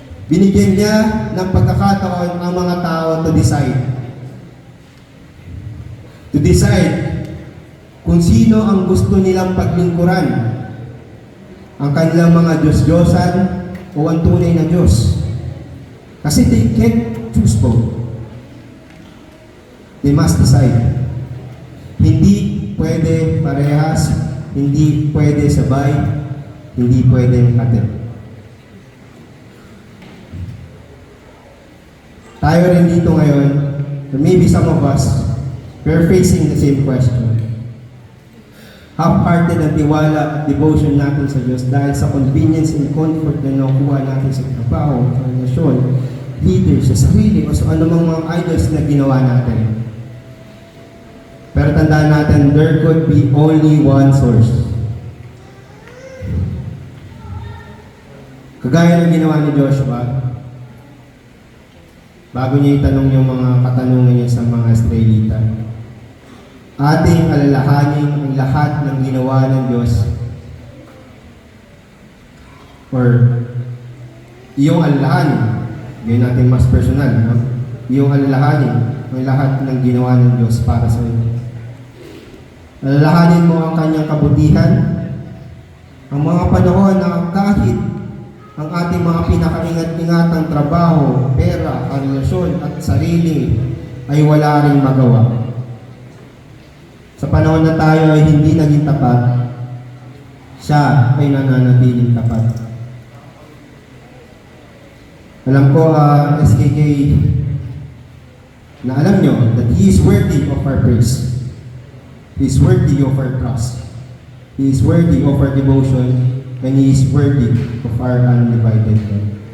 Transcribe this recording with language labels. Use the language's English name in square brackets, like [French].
[Filipino] Binigyan niya ng pagkakataon ang mga tao [English] to decide [Filipino] kung sino ang gusto nilang paglingkuran, ang kanilang mga Diyos-Diyosan o ang tunay na Diyos. Kasi [English] they can't choose both. They must decide. [Filipino] Hindi pwede parehas, hindi pwede sabay, hindi pwede hatid. Tayo rin dito ngayon, [English] or maybe some of us, we're facing the same question. [Filipino] Half-hearted ang tiwala at devotion natin sa Diyos dahil sa [English] convenience and comfort [Filipino] na nakuha natin sa trabaho, sa relasyon, leaders, sa sarili, o sa anumang mga idols na ginawa natin. Pero tandaan natin, [English] there could be only one source. [Filipino] Kagaya ng ginawa ni Joshua, bago niya itanong yung mga katanungan niya sa mga Israelita, ating alalahanin ang lahat ng ginawa ng Diyos, or iyong alalahanin, gawin natin mas personal, no? Iyong alalahanin ang lahat ng ginawa ng Diyos para sa iyo. Alalahanin mo ang kanyang kabutihan, ang mga panahon na kahit ang ating mga pinakaingat-ingatang trabaho, pera, relasyon at sarili ay wala ring magawa. Sa panahon na tayo ay hindi naging tapat, siya ay nananatiling tapat. Alam ko, SKK, na alam nyo [English] that He is worthy of our praise. He is worthy of our trust. He is worthy of our devotion, and He is worthy of our undivided love.